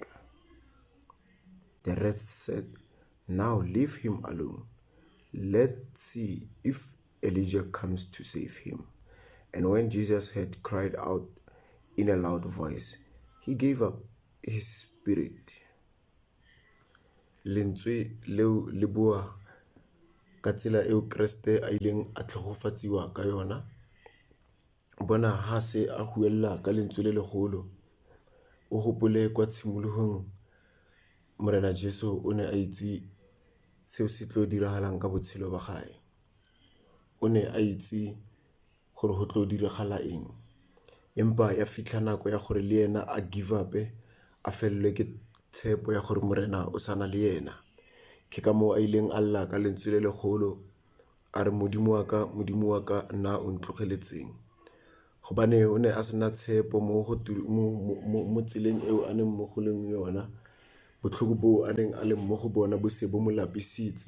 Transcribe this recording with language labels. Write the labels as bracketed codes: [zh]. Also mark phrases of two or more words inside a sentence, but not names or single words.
[en] The rest said, now leave him alone. Let's see if Elijah comes to save him. And when Jesus had cried out in a loud voice, he gave up his spirit. [tn] Lentswe leo le bua ka tsela eo Kriste a ileng a tlhogofatsiwa ka yona. Bona ha se a huella ka lentswe le legolo, o gopole kwa tshimolohong Morena Jesu o ne a itse seo se tlo diragalang ka botshelo ba gae. O ne a itse gore go tlo diragala eng, empa ya fitlha nako ya gore le yena a [en] give up, [tn] a felelwe ke tshepo ya gore morena o sana le yena. Ke ka moo a ileng a lla ka lentswe le legolo a re, modimo wa ka nna o ntlogeletseng. Gobane o ne a sena tshepo mo tseleng eo a neng mo go leng yona, botlhoko bo a neng a le mo go bona bo se bo mo lapisitse.